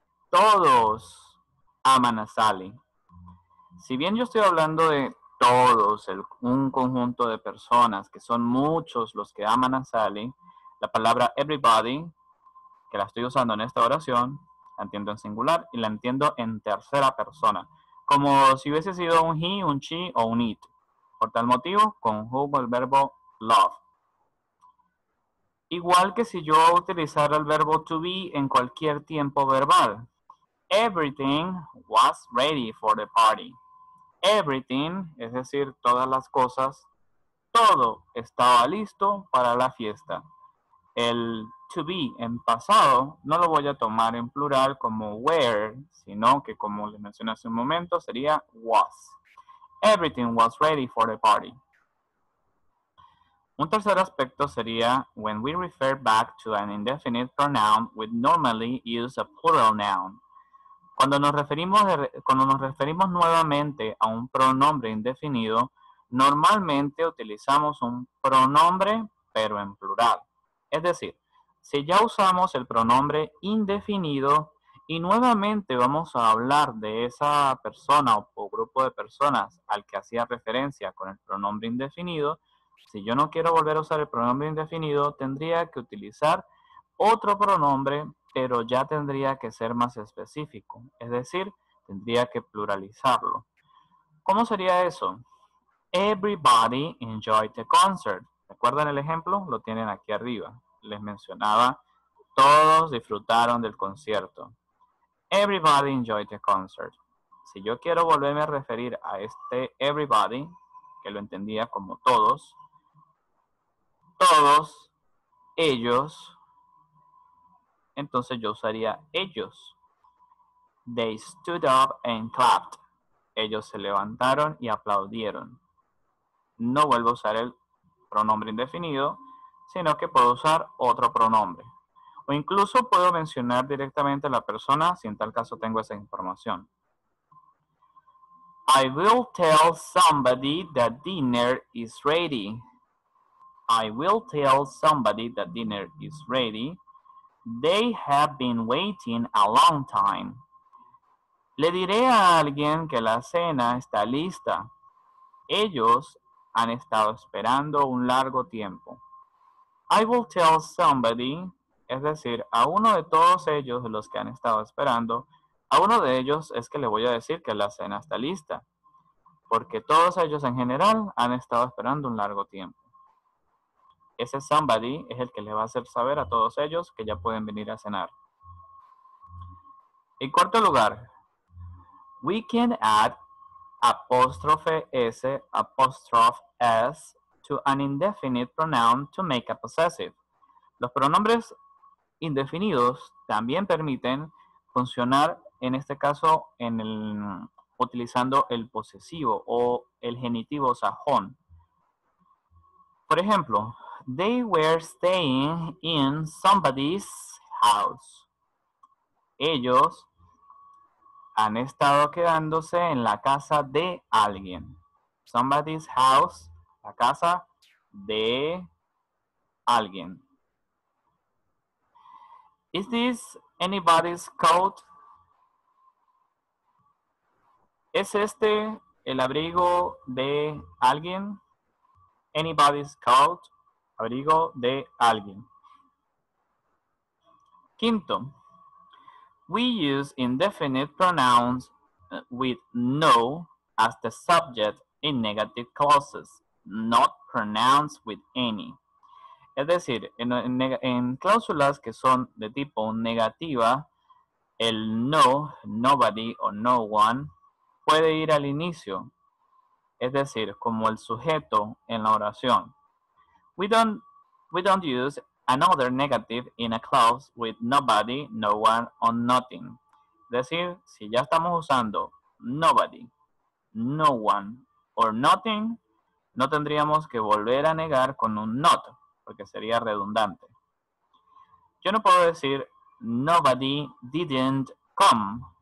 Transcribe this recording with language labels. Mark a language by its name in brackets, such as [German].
[Spanish] Todos aman a Sally. Si bien yo estoy hablando de todos, un conjunto de personas, que son muchos los que aman a Sally, la palabra everybody, que la estoy usando en esta oración, la entiendo en singular y la entiendo en tercera persona, como si hubiese sido un he, un she o un it. Por tal motivo, conjugo el verbo love. Igual que si yo utilizara el verbo to be en cualquier tiempo verbal. [English] Everything was ready for the party. [Spanish] Everything, es decir, todas las cosas, todo estaba listo para la fiesta. El to be en pasado no lo voy a tomar en plural como were, sino que como les mencioné hace un momento sería was. [English] Everything was ready for the party. [Spanish] Un tercer aspecto sería [English] when we refer back to an indefinite pronoun, we normally use a plural noun. [Spanish] Cuando nos referimos nuevamente a un pronombre indefinido, normalmente utilizamos un pronombre, pero en plural. Es decir, si ya usamos el pronombre indefinido y nuevamente vamos a hablar de esa persona o grupo de personas al que hacía referencia con el pronombre indefinido, si yo no quiero volver a usar el pronombre indefinido, tendría que utilizar otro pronombre, pero ya tendría que ser más específico, es decir, tendría que pluralizarlo. ¿Cómo sería eso? [English] Everybody enjoyed the concert. [Spanish] ¿Recuerdan el ejemplo? Lo tienen aquí arriba. Les mencionaba, todos disfrutaron del concierto. [English] Everybody enjoyed the concert. [Spanish] Si yo quiero volverme a referir a este everybody, que lo entendía como todos, ellos, entonces yo usaría ellos. [English] They stood up and clapped. [Spanish] Ellos se levantaron y aplaudieron. No vuelvo a usar el pronombre indefinido, sino que puedo usar otro pronombre. O incluso puedo mencionar directamente a la persona si en tal caso tengo esa información. [English] I will tell somebody that dinner is ready. I will tell somebody that dinner is ready. They have been waiting a long time. [Spanish] Le diré a alguien que la cena está lista. Ellos han estado esperando un largo tiempo. [English] I will tell somebody, [Spanish] es decir, a uno de todos ellos de los que han estado esperando, a uno de ellos es que le voy a decir que la cena está lista, porque todos ellos en general han estado esperando un largo tiempo. Ese somebody es el que le va a hacer saber a todos ellos que ya pueden venir a cenar. En cuarto lugar, [English] we can add apostrophe S, apostrophe S to an indefinite pronoun to make a possessive. [Spanish] Los pronombres indefinidos también permiten funcionar, en este caso, utilizando el posesivo o el genitivo sajón. Por ejemplo, [English] They were staying in somebody's house. [Spanish] Ellos han estado quedándose en la casa de alguien. [English] Somebody's house, [Spanish] la casa de alguien. [English] Is this anybody's coat? [Spanish] ¿Es este el abrigo de alguien? [English] Anybody's coat, [Spanish] abrigo de alguien. [English] Quinto, we use indefinite pronouns with no as the subject in negative clauses, not pronouns with any. [Spanish] Es decir, en cláusulas que son de tipo negativa, el no, nobody o no one puede ir al inicio, es decir, como el sujeto en la oración. [English] We don't use another negative in a clause with nobody, no one, or nothing. [Spanish] Es decir, si ya estamos usando nobody, no one, or nothing, no tendríamos que volver a negar con un not, porque sería redundante. Yo no puedo decir [English] nobody didn't come.